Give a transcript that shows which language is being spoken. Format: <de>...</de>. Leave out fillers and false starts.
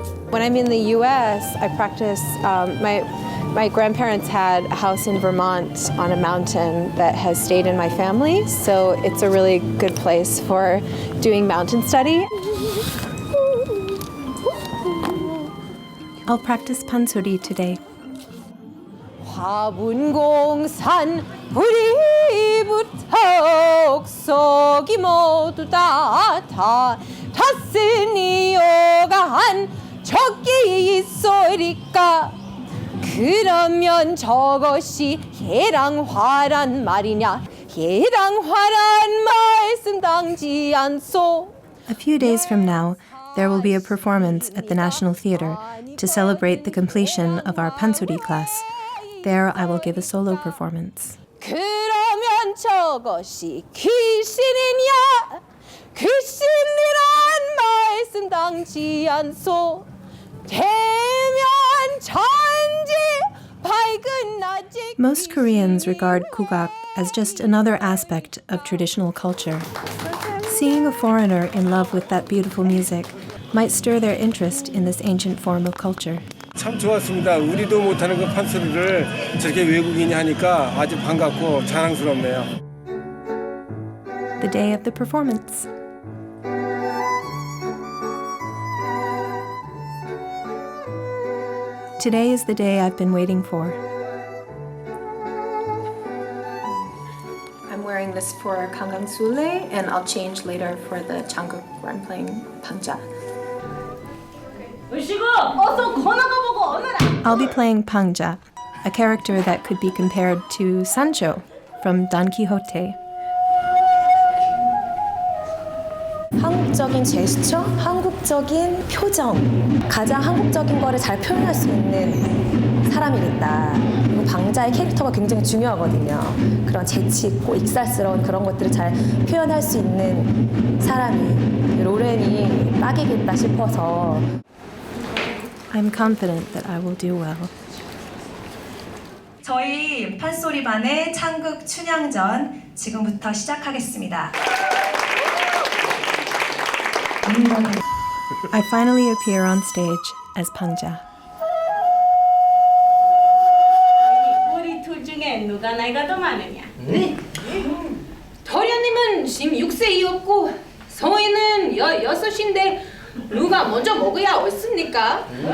<en>When I'm in the U.S., I practice. My grandparents had a house in Vermont on a mountain that has stayed in my family, so it's a really good place for doing mountain study. I'll practice pansori today.</en> <ko>화분공산 우리부터 옥석이 모두 다 탔으니 여간 적이 있으리까 그러면 저것이 해랑화란 말이냐 해랑화란 말씀 당지 않소.</ko> <en>A few days from now, there will be a performance at the National Theatre to celebrate the completion of our pansori class. There, I will give a solo performance.</en> <ko>그러면 저것이 귀신이냐? 귀신이란 말씀 당지 않소. 대면 천지 밝은 낮에.</ko> <en>Most Koreans regard gugak as just another aspect of traditional culture. Seeing a foreigner in love with that beautiful music might stir their interest in this ancient form of culture.</en> <ko>참 좋았습니다. 우리도 못하는 그 판소리를 저렇게 외국인이 하니까 아주 반갑고 자랑스럽네요.</ko> <en>The day of the performance. Today is the day I've been waiting for. I'm wearing this for Kangang Sule, and I'll change later for the Changguk where I'm playing Pangja. I'll be playing Pangja, a character that could be compared to Sancho from Don Quixote.</en> <ko>한국적인 제스처, 한국적인 표정, 가장 한국적인 거를 잘 표현할 수 있는 사람이겠다. 그리고 방자의 캐릭터가 굉장히 중요하거든요. 그런 재치 있고 익살스러운 그런 것들을 잘 표현할 수 있는 사람이 로렌이 딱이겠다 싶어서.</ko> <en>I'm confident that I will do well.</en> <ko>저희 판소리반의 창극 춘향전 지금부터 시작하겠습니다.</ko> <en>I finally appear on stage as Pangja.</en> <ko>우리 둘 중에 누가 나이가 더 많으냐? 도련님은 지금 6세이었고 성인은 6인데 누가 먼저 먹어야 옳습니까?</ko>